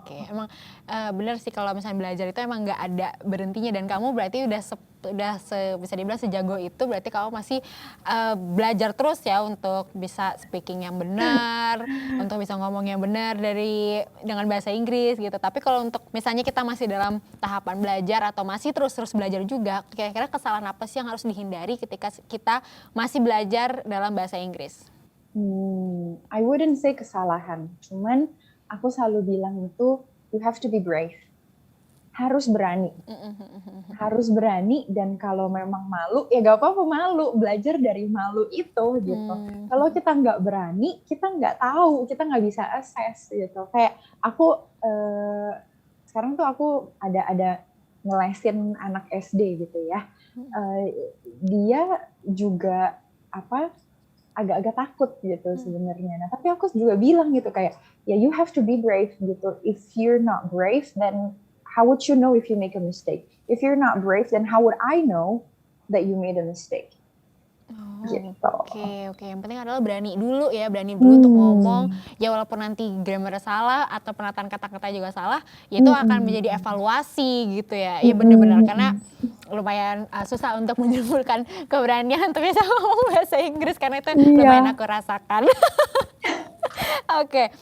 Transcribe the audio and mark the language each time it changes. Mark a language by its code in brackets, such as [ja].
[id] Emang bener sih kalau misalnya belajar itu emang nggak ada berhentinya, dan kamu berarti bisa dibilang sejago itu, berarti kamu masih belajar terus ya untuk bisa speaking yang benar, untuk bisa ngomong yang benar dengan bahasa Inggris gitu. Tapi kalau untuk misalnya kita masih dalam tahapan belajar atau masih terus belajar juga, kira-kira kesalahan apa sih yang harus dihindari ketika kita masih belajar dalam bahasa Inggris? [en] I wouldn't say [id] kesalahan, cuman aku selalu bilang itu [en] you have to be brave. [id] Harus berani. Dan kalau memang malu, ya gak apa-apa malu. Belajar dari malu itu gitu. Kalau kita nggak berani, kita nggak tahu, kita nggak bisa assess gitu. Kayak aku sekarang tuh aku ada ngelesin anak SD gitu ya. Dia juga agak-agak takut gitu sebenarnya. Nah, tapi aku juga bilang gitu kayak, ya [en] you have to be brave [id] gitu. [en] If you're not brave, then how would you know if you make a mistake? If you're not brave, then how would I know that you made a mistake? Gitu. Oke. [id] Yang penting adalah berani dulu untuk ngomong. Ya walaupun nanti grammar salah atau penataan kata-kata juga salah, ya itu akan menjadi evaluasi gitu ya. Iya benar-benar, karena lumayan susah untuk menyimpulkan keberanian untuk bisa ngomong bahasa Inggris, karena itu lumayan aku rasakan. Oke.